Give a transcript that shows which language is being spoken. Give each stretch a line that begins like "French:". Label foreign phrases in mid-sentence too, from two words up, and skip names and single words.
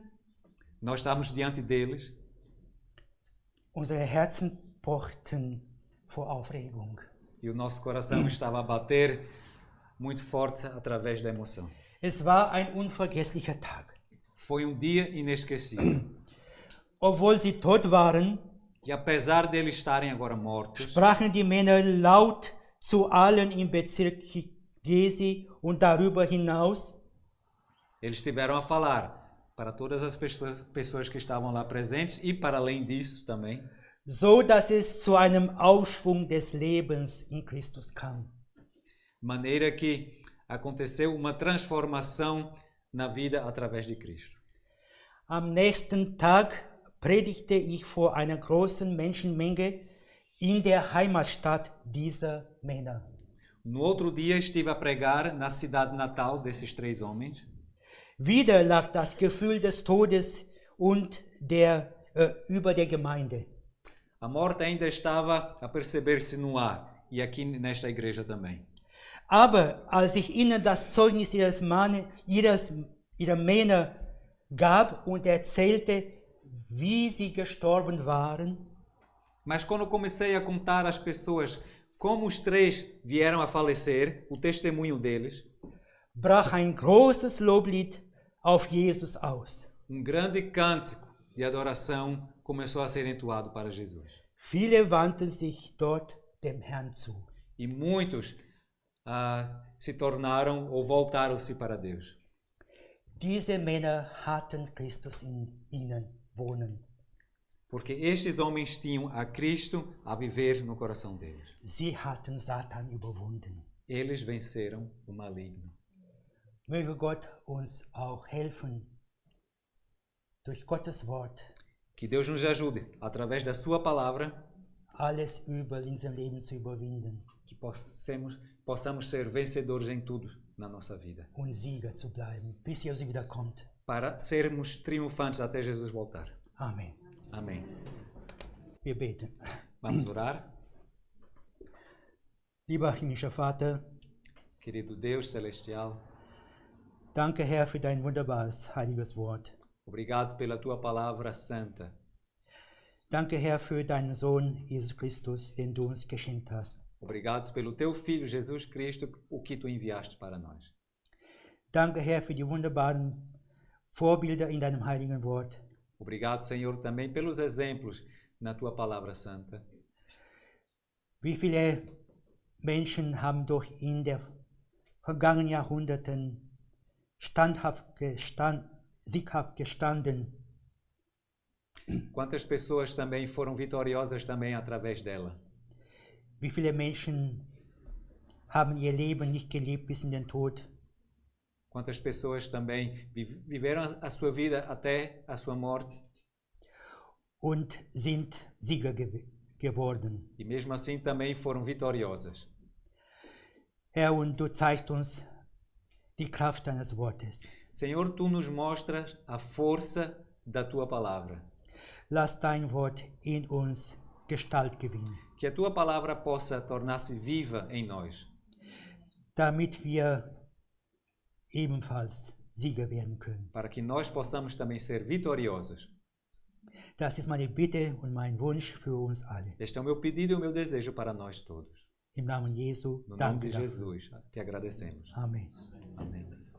Portuguese: Nós estávamos diante deles,
German: unsere Herzen pochten vor Aufregung.
Portuguese: e o nosso coração estava a bater muito forte através da emoção.
German: Es war ein unvergesslicher Tag.
Portuguese: Foi um dia inesquecível.
German: Obwohl sie tot waren,
Portuguese: E apesar deles estarem agora mortos,
German: sprachen die Männer laut zu allen im Bezirk Gezi und darüber hinaus,
Portuguese: eles estiveram a falar para todas as pessoas que estavam lá presentes e para além disso também,
German: so dass es zu einem Aufschwung des Lebens in Christus kam.
Portuguese: de maneira que aconteceu uma transformação na vida através de Cristo.
German: Am nächsten Tag predigte ich vor einer großen Menschenmenge in der Heimatstadt dieser Männer.
Portuguese: No outro dia estive a pregar na cidade natal desses três homens.
German: Wieder lag das Gefühl des Todes und über der Gemeinde.
Portuguese: A morte ainda estava a perceber-se no ar e aqui nesta igreja também.
German: Aber als ich ihnen das Zeugnis ihrer Männer gab und erzählte, wie sie gestorben waren,
Portuguese: Mas quando comecei a contar às pessoas como os três vieram a falecer, o testemunho deles,
German: brach ein großes Loblied auf Jesus aus.
Portuguese: grande cântico de adoração começou a ser entoado para Jesus.
German: Viele wandten sich dort dem Herrn zu.
Portuguese: E muitos se tornaram ou voltaram-se para Deus.
German: Diese Männer hatten Christus in ihnen wohnen.
Portuguese: Porque estes homens tinham a Cristo a viver no coração deles.
German: Sie hatten Satan überwunden.
Portuguese: Eles venceram o maligno.
German: Möge Gott uns auch helfen, durch Gottes Wort
Portuguese: Que Deus nos ajude, através da sua palavra,
German: alles Übel in unserem Leben zu überwinden
Portuguese: que possamos ser vencedores em tudo na nossa vida.
German: und Sieger zu bleiben, bis Jesus wiederkommt.
Portuguese: Para sermos triunfantes até Jesus voltar.
German: Amen.
Portuguese: Amém.
German: Wir beten.
Portuguese: Vamos orar.
German: Lieber himmlischer Vater,
Portuguese: Querido Deus celestial,
German: danke Herr für dein wunderbares, heiliges Wort.
Portuguese: obrigado pela tua palavra santa.
German: Danke Herr für deinen Sohn Jesus Christus, den du uns geschenkt hast.
Portuguese: Obrigado pelo teu Filho Jesus Cristo, o que tu enviaste para nós.
German: Danke Herr für die wunderbaren Vorbilder in deinem heiligen Wort.
Portuguese: Obrigado, Senhor, também pelos exemplos na tua palavra santa.
German: Wie viele Menschen haben doch in den vergangenen Jahrhunderten sieghaft gestanden.
Portuguese: Quantas pessoas também foram vitoriosas também através dela.
German: Wie viele Menschen haben ihr Leben nicht gelebt bis in den Tod.
Portuguese: Quantas pessoas também viveram a sua vida até a sua morte.
German: Und sind Sieger geworden.
Portuguese: E mesmo assim também foram vitoriosas.
German: Herr, und du zeigst uns die Kraft deines Wortes.
Portuguese: Senhor, tu nos mostras a força da tua palavra.
German: Lass dein Wort in uns Gestalt gewinnen,
Portuguese: Que a tua palavra possa tornar-se viva em nós.
German: damit wir ebenfalls Sieger werden können.
Portuguese: Para que nós possamos também ser vitoriosos.
German: Das ist meine Bitte und mein Wunsch für uns alle.
Portuguese: Este é o meu pedido e o meu desejo para nós todos.
German: Im Namen Jesu,
Portuguese: No nome
German: danke
Portuguese: de
German: dafür.
Portuguese: Jesus, te agradecemos.
German: Amen.
Portuguese: Amém.